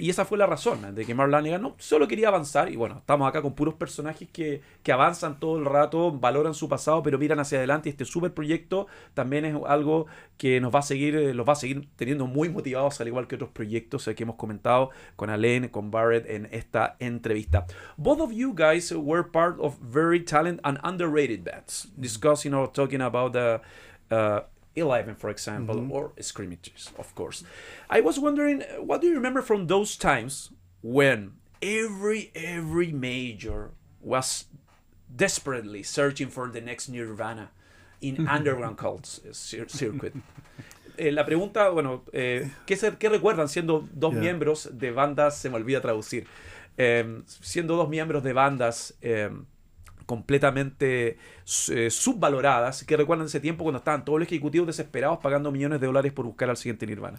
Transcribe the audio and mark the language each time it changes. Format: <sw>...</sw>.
<es>Y esa fue la razón de que Mark Lanegan no solo quería avanzar. Y bueno, estamos acá con puros personajes que avanzan todo el rato, valoran su pasado, pero miran hacia adelante. Y este super proyecto también es algo que los va a seguir teniendo muy motivados, al igual que otros proyectos que hemos comentado con Alain, con Barrett en esta entrevista.</es> <en>Both of you guys were part of very talented and underrated bands, discussing or talking about the 11, for example, or Screaming Trees, of course. I was wondering, what do you remember from those times when every major was desperately searching for the next Nirvana in underground cults circuit?</en> <es>La pregunta, bueno, ¿qué recuerdan siendo dos miembros de bandas? Se me olvida traducir. Siendo dos miembros de bandas completamente subvaloradas, que recuerdan ese tiempo cuando estaban todos los ejecutivos desesperados pagando millones de dólares por buscar al siguiente Nirvana.</es>